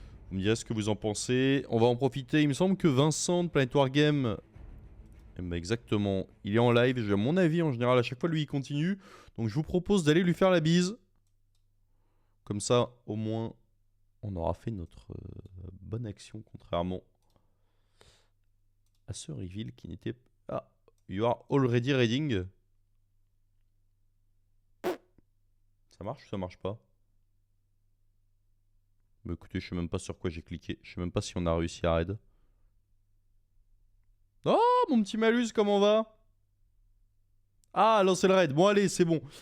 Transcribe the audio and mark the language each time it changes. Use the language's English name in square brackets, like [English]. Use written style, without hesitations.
[French] Vous me direz ce que vous en pensez. On va en profiter. Il me semble que Vincent de Planet Wargame, exactement, il est en live. J'ai mon avis en général. À chaque fois, lui, il continue. Donc, je vous propose d'aller lui faire la bise. Comme ça, au moins. On aura fait notre bonne action, contrairement à ce reveal qui n'était... [English] Ah, you are already reading. [French] Ça marche ou ça marche pas? Bah écoutez, je sais même pas sur quoi j'ai cliqué. Je sais même pas si on a réussi à raid. Oh, mon petit Malus, comment va? Ah, lancer le raid. Bon, allez, c'est bon.